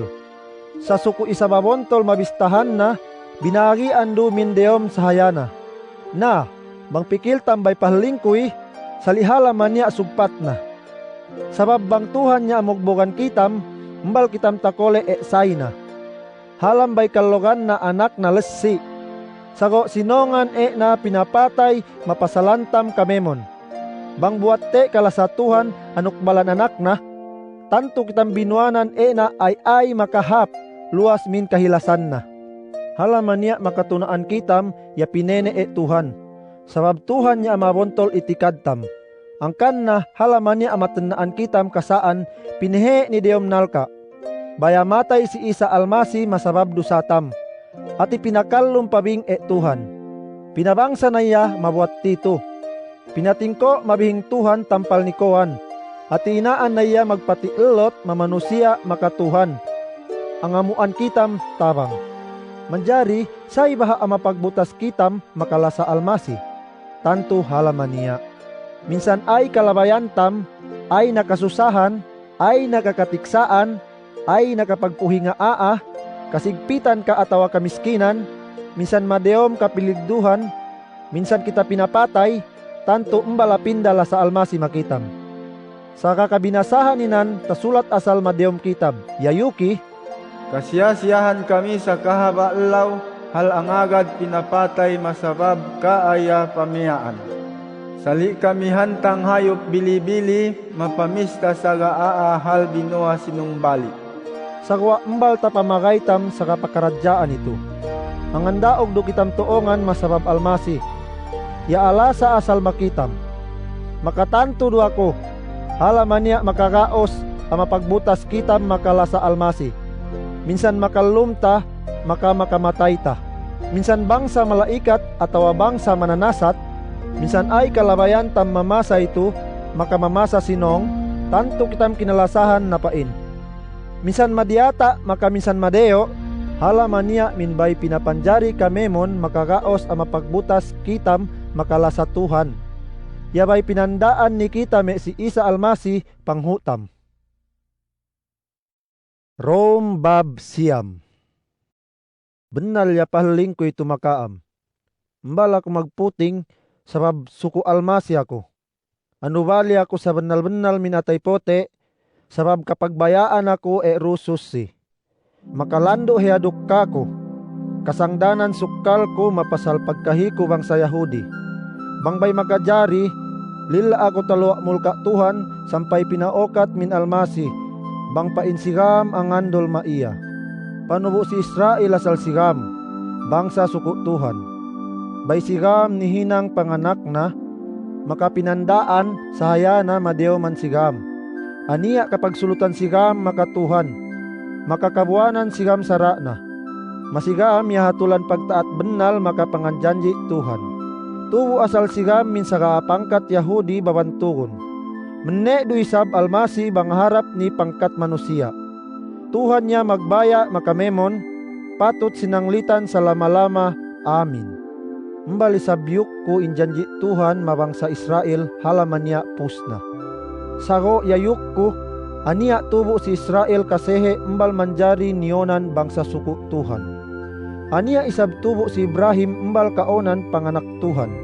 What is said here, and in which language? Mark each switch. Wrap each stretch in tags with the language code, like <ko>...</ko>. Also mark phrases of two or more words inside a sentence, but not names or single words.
<sml>Sa suko isababontol mabistahan na, binagian do mindeom sa hayana. Na, bang pikil tambay pahalingkoy, salihala man niya sugpat na. Sabab bang Tuhan niya amugbogan kitam, mbal kitam takole sayna. Halam bay kalogan na anak na lessi. Sago sinongan na pinapatay mapasalantam kamemon. Bang buat kalasatuhan anukbalan anak na, tanto kitang binuanan na ay makahap, luas min kahilasan na. Halaman niya makatunaan kitam, ya pinene Tuhan. Sabab Tuhan niya amabontol itikadtam. Angkan na halaman niya amatanaan kitam kasaan, pinhe ni Deom nalka. Baya matay si Isa Almasi masabab dusatam. At ipinakalum pabing Tuhan. Pinabangsa na iya mabuat tito. Pinatingko mabihing Tuhan tampal ni Koan. At inaan na iya magpatiilot mamanusia makatuhan. Ang amuan kitam tabang. Manjari sa ibaha mapagbutas kitam makalasa almasi. Tanto halaman niya. Minsan ay kalabayan tam ay nakasusahan, ay nakakatiksaan, ay nakapagpuhinga kasigpitan ka atawa kamiskinan, minsan madeom kapiligduhan, minsan kita pinapatay, tanto umbalapindala sa almasi makitam. Sa kakabinasahan ninan, tasulat asal madeom kitab, yayuki, Kasiyasiyahan kami sa kahaba-law, hal ang agad pinapatay masabab kaaya pamiyaan. Sali kami hantang hayop bili-bili, mapamista sa gaa hal binuha sinumbali. sagwa embal ta pamagaytam sa kapakaradyaan ito. Ang andaog do kitam tuongan masabab almasi, ya ala sa asal makitam. Makatanto do ako, halaman niya makagaos, ang mapagbutas kitam makala sa almasi. Minsan makalumta, makamatay ta. Minsan bangsa malaikat atawa bangsa mananasat, minsan ay kalabayan tam mamasa ito, makamamasa sinong, tanto kitam kinalasahan na pain. Minsan madiata, minsan madeo, halaman niya minbay pinapanjari kamemon makagaos ang mapagbutas kitam makalasatuhan. Yabay pinandaan ni kitame si Isa Almasi panghutam. Rome bab siyam. Benal ya pahaling ko'y tumakaam. Mbala ko magputing sabab suku almasi ako. Ano bali ako sa benal-benal minatay pote sabab kapag bayaan ako rusus si. Makalando hiaduk kako. Kasangdanan sukal ko mapasal pagkahiko bang sa Yahudi. Bangbay makajari, lila ako talwa mulka Tuhan sampay pinaokat min almasi. Bang painsigam ang andol maiya. Panubo si Israel asal sigam, bangsa suku Tuhan. Bay sigam ni hinang panganak na, makapinandaan sa hayana madeo man sigam. Aniya kapag sulutan sigam makatuhan, makakabuanan sigam sara na. Masigam yahatulan pagtaat benal makapanganjanji Tuhan. Tubo asal sigam min sa pangkat Yahudi babantugon. Menne du isab almasi bang harap ni pangkat manusia. Tuhan niya magbaya makamemon, patut sinanglitan sa lama-lama. Amin. Mbali sabyuk ko injanji Tuhan mabangsa Israel halaman niya pusna. Sago yayuk ko, aniya tubo si Israel kasehe mbal manjari nionan bangsa suku Tuhan. Aniya isab tubo si Ibrahim mbal kaonan panganak Tuhan.</sml>